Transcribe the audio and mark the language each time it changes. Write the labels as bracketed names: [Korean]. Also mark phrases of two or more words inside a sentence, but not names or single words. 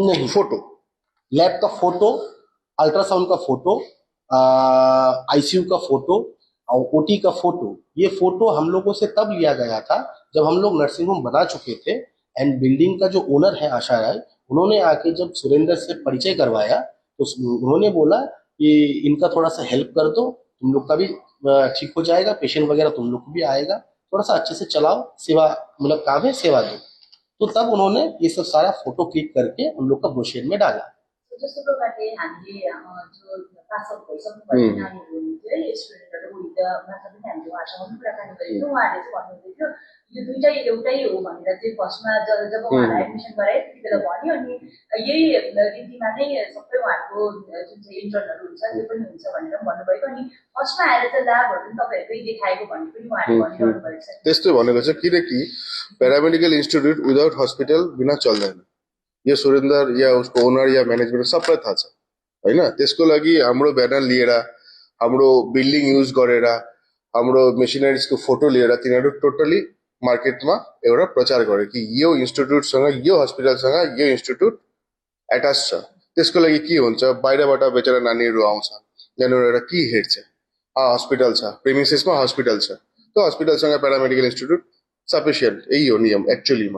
[Hindi] नहीं, फोटो, लैब का फोटो, अल्ट्रासाउंड का फोटो, आईसीयू का फोटो और ओटी का फोटो, ये फोटो हम लोगों से तब लिया गया था जब हम लोग नर्सिंग होम बना चुके थे एंड बिल्डिंग का जो ओनर है आशा राय, उन्होंने आके जब सुरेंद्र से परिचय करवाया तो उन्होंने बोला कि इनका थोड़ा सा हेल्प कर दो, तुम लोग का भी ठीक हो जाएगा, पेशेंट वगैरह तुम लोग को भी आएगा, थोड़ा सा अच्छे से चलाओ, सेवा मतलब काम है, सेवा दो। तो तब उन्होंने ये सब सारा फोटो क्लिक करके हम लोग का ब्रोशर में डाला। [Nepali] जस्तो प्रकारले हामीले जो [English] pass out [Nepali] भइसक्नु भएको नानीहरू हुनुहुन्थ्यो है, स्टुडेन्टहरू उनीहरूमा पनि हामीले उहाँहरूसँग पनि कुराकानी गरेको थियौँ। उहाँहरूले चाहिँ भन्नुहुँदै थियो यो दुइटै एउटै हो भनेर चाहिँ फर्स्टमा जब उहाँहरूलाई एडमिसन गराए त्यति बेला भन्यो। अनि यही रीतिमा नै सबै उहाँहरूको जुन चाहिँ इन्टर्नहरू हुन्छ त्यो पनि हुन्छ भनेर पनि भन्नुभएको। अनि फर्स्टमा आएर चाहिँ ल्याबहरू पनि तपाईँहरूकै देखाएको भन्ने पनि उहाँहरूले भनिरहनु भएको छ। त्यस्तै भनेको छ किनकि [English] paramedical institute without hospital [Nepali] बिना चल्दैन। यो सुरेंद्र या उसको ओनर या मैनेजमेंट सबलाई थाहा छ हैन। त्यसको लागि हाम्रो ब्यानर लिएर, हाम्रो बिल्डिङ युज गरेर, हाम्रो मेसिनरीजको फोटो लिएर तिनीहरू टोटली मार्केटमा एउटा प्रचार गर्यो कि यो इन्स्टिट्युटसँग, यो हस्पिटलसँग यो इन्स्टिट्युट एटाच छ। त्यसको लागि के हुन्छ, बाहिरबाट बेचेर नानीहरू आउँछ, यहाँनिर एउटा के हेड छ, हस्पिटल छ, प्रेमिसेसमा हस्पिटल छ, त्यो हस्पिटलसँग [English] paramedical institute sufficient [Nepali] यही हो नियम एक्चुअलीमा।